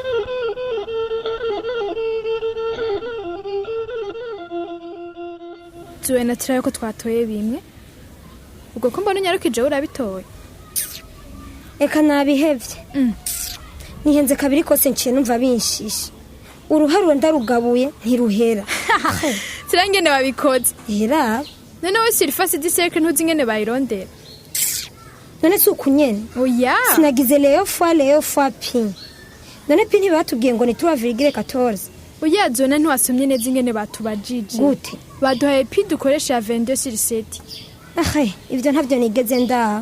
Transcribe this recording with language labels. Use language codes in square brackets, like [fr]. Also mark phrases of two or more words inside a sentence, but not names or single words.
[rn] tuwe na turayo ko twatoye bimwe ubwo ko mbona unyarukije urabitoye eka nabihevye nihenze kabiri kose nciye numva binshishe uruharuro ndarugabuye ntiruhera. Sirangene wabikoze. Hera. None we [fr] surface du cercle [rn] ntuzi ngene bayirondera. None si ukunyene. Oya. Sinagize Leo fois pi. None pi ntibatubwiye ngo ni 3,14. Oya zone ntiwasomye neza ingene batubajije. Gute? Baduhaye pi dukoresha 22/7. Ibyo ntabyo nigeze nda.